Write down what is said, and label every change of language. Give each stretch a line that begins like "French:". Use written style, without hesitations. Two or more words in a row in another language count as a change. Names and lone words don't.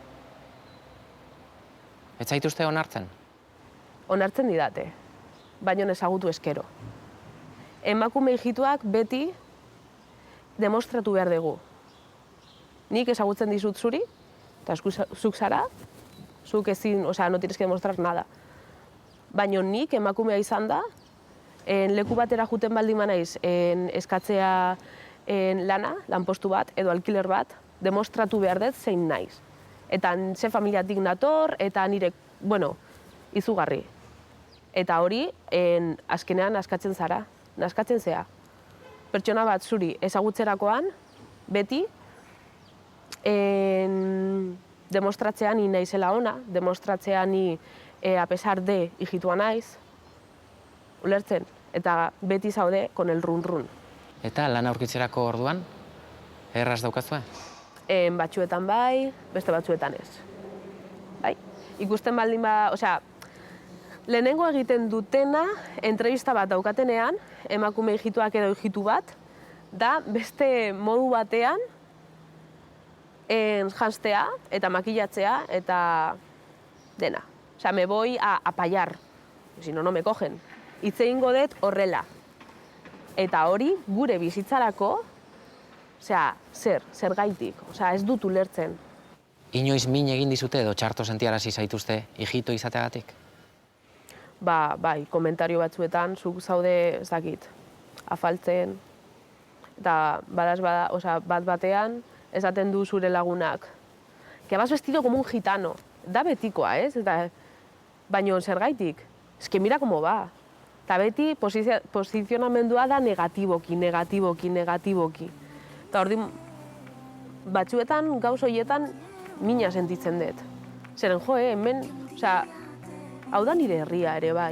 Basque: Ez zaituzte onartzen? Onartzen didate, baina ezagutu eskero. Emakume hijituak beti demostratu behar dugu. Nik ezagutzen dizut zuri, eta zuk zara, zuk ezin,
Spanish: no tienes que demostrar nada.
Basque: Baina nik emakumea izan da, leku batera juten baldin manaiz, eskatzea lana, lanpostu bat, edo alkiler bat, demostratu behar dut zein naiz. Eta ze familiatik nator, eta nire, izugarri. Eta hori, azkenean askatzen zara, naskatzen zea. Pertsona bat zuri ezagutzerakoan, beti, demostratzea ni naizela ona, demostratzea ni
Spanish: a pesar de
Basque: hijitua naiz, ulertzen, eta beti zaude
Spanish: con el run-run.
Basque: Eta lan aurkitzerako orduan, erraz daukazue? Batzuetan bai, beste batzuetan ez. Bai, ikusten baldin osea, lehenengo egiten dutena, entrevista bat daukatenean, emakume hijituak edo hijitu bat, da beste modu batean janztea eta makillatzea eta dena. Osea,
Spanish: me voy a payar, si no, no me cogen.
Basque: Hitz egingo dut horrela. Eta hori gure bizitzarako, osea, zergaitik, osea, ez dut ulertzen. Inoiz min egin dizute edo txarto sentiarazi zaituzte hijito izateagatik? Bai, komentario batzuetan, zuk zaude, ez dakit, afaltzen, eta bat batean, esaten du zure lagunak,
Spanish: que vas vestido como un gitano.
Basque: Da betikoa, ez? Baina zergaitik,
Spanish: es que mira como va.
Basque: Eta beti posizionamendua da negatiboki. Eta ordi batzuetan, gauz horietan, mina sentitzen dut. Zeren hemen, osea, hau da nire herria ere bai.